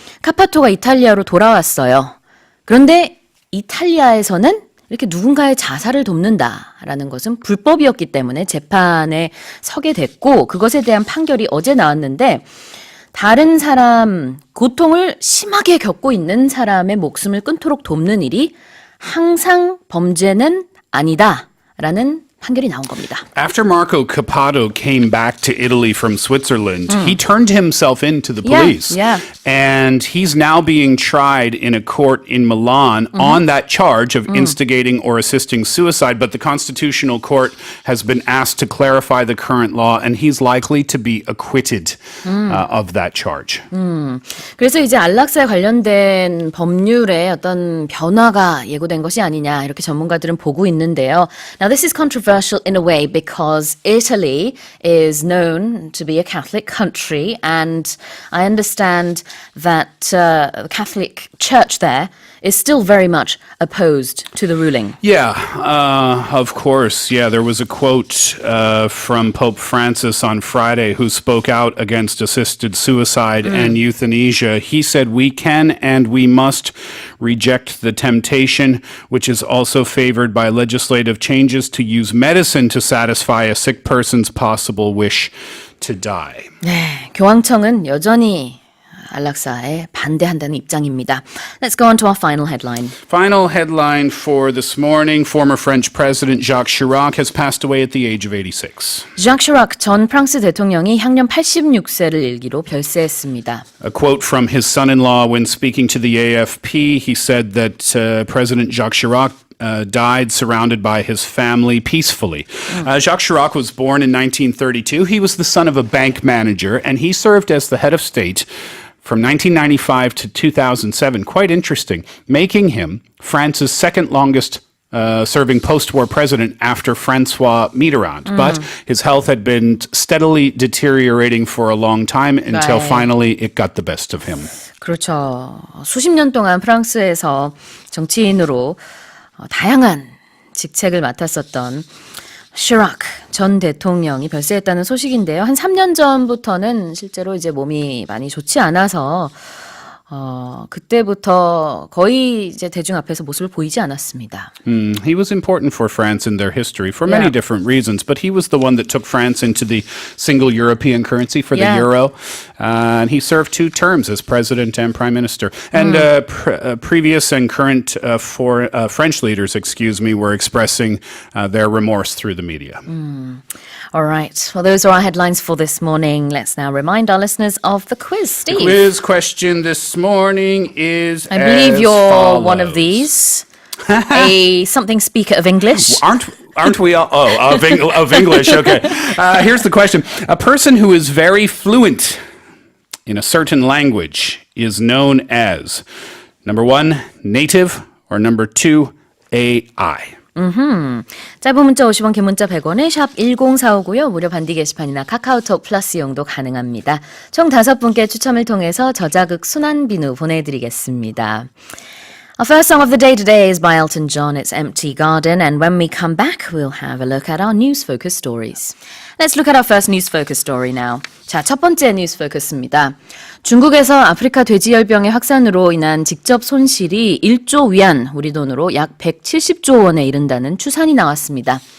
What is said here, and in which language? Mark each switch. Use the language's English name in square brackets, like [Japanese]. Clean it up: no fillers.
[Korean] 카파토가 이탈리아로 돌아왔어요. 그런데 이탈리아에서는 이렇게 누군가의 자살을 돕는다라는 것은 불법이었기 때문에 재판에 서게 됐고 그것에 대한 판결이 어제 나왔는데 다른 사람, 고통을 심하게 겪고 있는 사람의 목숨을 끊도록 돕는 일이 항상 범죄는 아니다라는 판결이 나온 겁니다. [English] After Marco Cappato came back to Italy from Switzerland, he turned himself in to the police. Yeah. And he's now being tried in a court in Milan on that charge of instigating or assisting suicide. But the Constitutional Court has been asked to clarify the current law, and he's likely to be acquitted of that charge. [Korean] 그래서 이제 안락사에 관련된 법률에 어떤 변화가 예고된 것이 아니냐 이렇게 전문가들은 보고 있는데요. [English] Now this is controversial in a way because Italy is known to be a Catholic country and I understand that the Catholic Church there is still very much opposed to the ruling. Yeah, of course. Yeah, there was a quote from Pope Francis on Friday who spoke out against assisted suicide and euthanasia. He said, "We can and we must reject the temptation, which is also favored by legislative changes to use medicine to satisfy a sick person's possible wish to die." [Korean] 네, 교황청은 여전히 안락사에 반대한다는 입장입니다. [English] Let's go on to our final headline. Final headline for this morning. Former French President Jacques Chirac has passed away at the age of 86. [Korean] Jacques Chirac 전 프랑스 대통령이 향년 86세를 일기로 별세했습니다. [English] A quote from his son-in-law when speaking to the AFP, he said that President Jacques Chirac died surrounded by his family peacefully. Jacques Chirac was born in 1932. He was the son of a bank manager, and he served as the head of state from 1995 to 2007. Quite interesting, making him France's second longest serving post-war president after Francois Mitterrand. But his health had been steadily deteriorating for a long time until finally it got the best of him. [Korean] 그렇죠. 수십 년 동안 프랑스에서 정치인으로 다양한 직책을 맡았었던 Chirac 전 대통령이 별세했다는 소식인데요. 한 3년 전부터는 실제로 이제 몸이 많이 좋지 않아서 그때부터 거의 이제 대중 앞에서 모습을 보이지 않았습니다. [English] He was important for France in their history for many different reasons, but he was the one that took France into the single European currency for the euro. And he served 2 terms as president and prime minister. And previous and current French leaders, were expressing their remorse through the media. All right. Well, those are our headlines for this morning. Let's now remind our listeners of the quiz. Steve. The quiz question this morning is I believe you're follows. one of these. Something speaker of English. Aren't we all? Oh, of English. Okay. Here's the question. A person who is very fluent in a certain language is known as, number 1, native, or number 2, AI. [Korean] 짧은 문자 50원, 긴 문자 100원에 샵 1045고요. 무료 반디 게시판이나 카카오톡 플러스 이용도 가능합니다. 총 5분께 추첨을 통해서 저자극 순환 비누 보내드리겠습니다. [English] Our first song of the day today is by Elton John. It's Empty Garden. And when we come back, we'll have a look at our news focus stories. Let's look at our first news focus story now. [Korean] 자, 첫 번째 뉴스 포커스입니다. 중국에서 아프리카 돼지열병의 확산으로 인한 직접 손실이 1조 위안, 우리 돈으로 약 170조 원에 이른다는 추산이 나왔습니다.